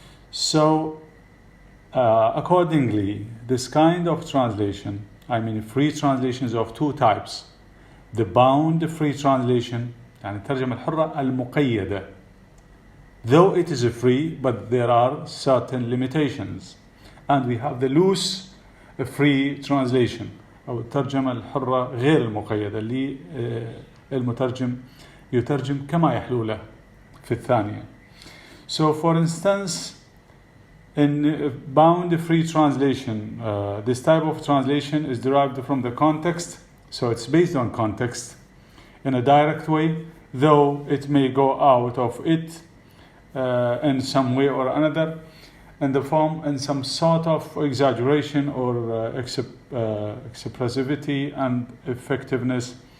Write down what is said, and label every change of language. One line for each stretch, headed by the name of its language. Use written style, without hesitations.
English: So accordingly, this kind of translation, free translations of two types: the bound free translation,
Arabic: يعني الترجمة الحرة المقيدة,
English: though it is free, but there are certain limitations. And we have the loose free translation,
Arabic: أو الترجمة الحرة غير المقيدة, اللي المترجم يترجم كما يحلو له في الثانية.
English: So for instance, in bound free translation, this type of translation is derived from the context. So it's based on context in a direct way, though it may go out of it in some way or another, in the form in some sort of exaggeration or expressivity and effectiveness.